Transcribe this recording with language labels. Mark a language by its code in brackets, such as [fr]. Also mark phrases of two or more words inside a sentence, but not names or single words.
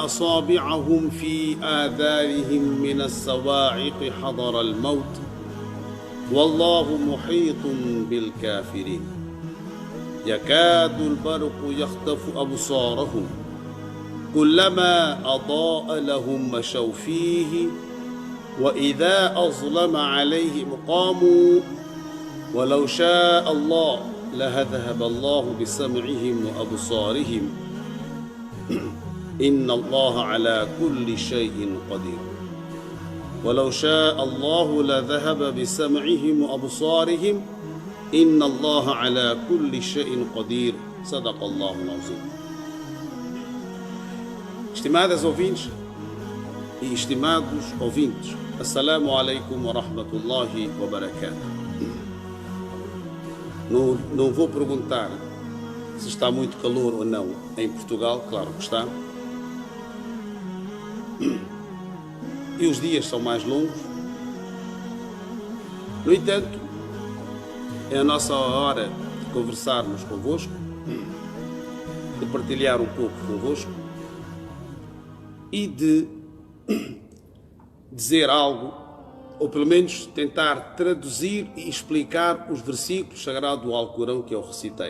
[ar] أصابعهم في آذانهم من الصواعق حضر الموت والله محيط بالكافرين يكاد البرق يخطف أبصارهم كلما أضاء لهم مشوا فيه وإذا أظلم عليهم قاموا ولو شاء الله لذهب الله بسمعهم وأبصارهم إن الله على كل شيء قدير ولو شاء الله لذهب بسمعهم وأبصارهم إن الله على كل شيء قدير صدق الله العظيم. [pt] Estimadas ouvintes e estimados ouvintes, [ar] السلام عليكم ورحمة الله وبركاته. [pt] Não vou perguntar se está muito calor ou não em Portugal, claro que está. E os dias são mais longos. No entanto, é a nossa hora de conversarmos convosco, de partilhar um pouco convosco e de dizer algo, ou pelo menos tentar traduzir e explicar os versículos sagrados do Alcorão que eu recitei.